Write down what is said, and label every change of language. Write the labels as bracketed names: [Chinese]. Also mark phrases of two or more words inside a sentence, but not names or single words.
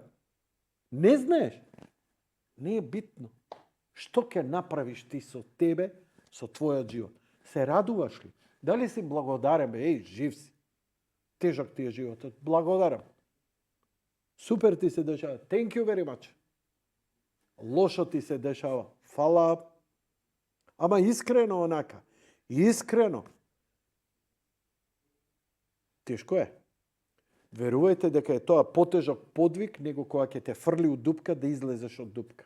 [Macedonian] Не знаеш? Не е битно. Што ќе направиш ти со тебе, со твојот живот? Се радуваш ли? Дали си благодарен? Жив си. Тежок ти е животот. Благодарам. Супер ти се дешава. [English] Thank you very much. [Macedonian] Лошо ти се дешава. Фала. Ама искрено онака. Искрено. Тешко е. Верувајте дека е тоа потежок подвиг него кога ќе те фрли у дупка да излезеш од дупка.